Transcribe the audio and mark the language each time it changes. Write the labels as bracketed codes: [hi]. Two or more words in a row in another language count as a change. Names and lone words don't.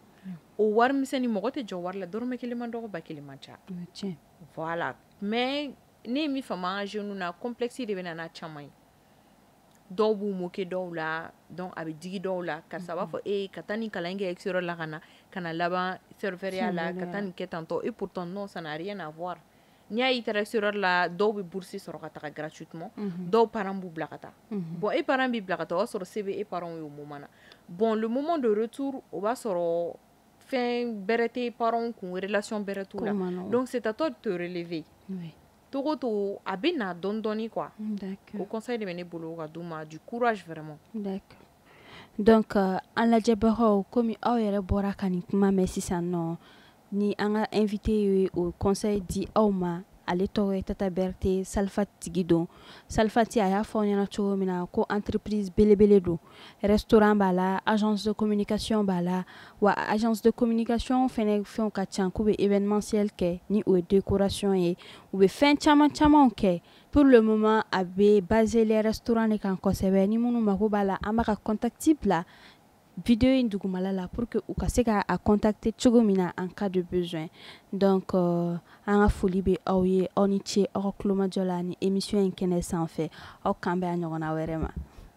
[bm] o wari misɛnni mɔgɔ tɛ jɔ wari la dɔrɔmɛ kelen man dɔgɔ ba kelen man ca voilà mais ne ye min faamu an ka jeunes na complexe de bɛ na n'a caman ye dɔw b'u moquer dɔw la donc a bɛ digi dɔw la karisa b'a fɔ ka taa nin kalan in kɛ extérieur la ka na laban serveur la ka taa nin kɛ tantɔ [fr] et pourtant non ça n'a rien à voir [bm] n'i y'a ye i taara extérieur la dɔw bɛ bourse sɔrɔ ka taga gratuitement dɔw parents b'u bila ka taa bon e parents b'i bila ka taa o b'a sɔrɔ se bɛ e parents ye o moment na bon [fr] le moment de retour [bm] o b'a sɔrɔ fɛn bɛrɛ tɛ parents kun relation bɛrɛ t'u la [fr] donc c'est à toi de te relever [bm] togo to a bɛ na dɔɔni dɔɔni quoi o conseil de bɛ ne bolo ka d'u ma [fr] du courage vraiment [bm] d'accord donc an lajɛbagaw komi aw yɛrɛ bɔra ka nin kuma mɛn sisan nɔ ni an ka invité ye o conseil di aw ma ale tɔgɔ ye Tata Berthe Salfat tigi don Salfati a y'a fɔ aw ɲɛna cogo min na ko entreprise belebele don restaurant b'a la [fr] agence de communication [bm] b'a la wa [fr] agence de communication [bm] fɛnɛ fɛnw ka ca k'u bɛ événementiel kɛ ni o ye décoration ye u bɛ fɛn caman camanw kɛ [fr] pour le moment [bm] a bɛ [fr] basé les restaurants [bm] de kan kosɛbɛ ni minnu mako b'a la an b'a ka contact bila vidéo in dugumala la [fr] pour que [bm] u ka se ka a contacter cogo min na [fr] en cas de besoin [bm] donc an ka foli bɛ aw ye aw ni ce aw ka kulomajɔ la ni émission in kɛnɛ sanfɛ aw kan bɛ a ɲɔgɔnna wɛrɛ ma